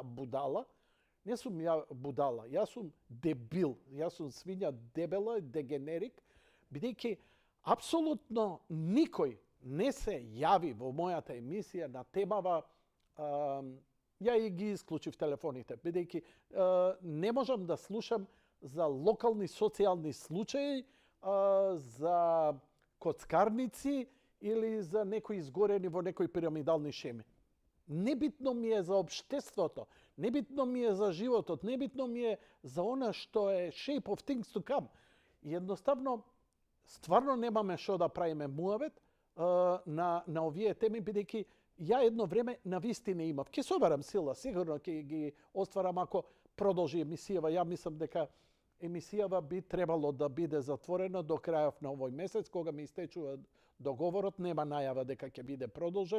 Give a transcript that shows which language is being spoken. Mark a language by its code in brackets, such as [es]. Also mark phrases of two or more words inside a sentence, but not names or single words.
[mk] будала, не сум ја будала, јас сум дебил, јас сум свиња дебела, дегенерик, бидејќи апсолутно никој не се јави во мојата емисија на темава, ја и ги исклучив телефоните, бидејќи не можам да слушам за локални социјални случаи, за коцкарници или за некои изгорени во некои пирамидални шеми. Небитно ми е за општеството, небитно ми е за животот, небитно ми е за она што е [en] shape of things to come. [mk] И едноставно, стварно немаме што да правиме муавет на овие теми, бидејќи ја едно време на вистина имав. Ке соберам сила, сигурно ќе ги остварам ако продолжи емисијава. Ја мислам дека емисијава би требало да биде затворена до крајов на овој месец, кога ми истечува договорот, нема најава дека ќе биде продолжен.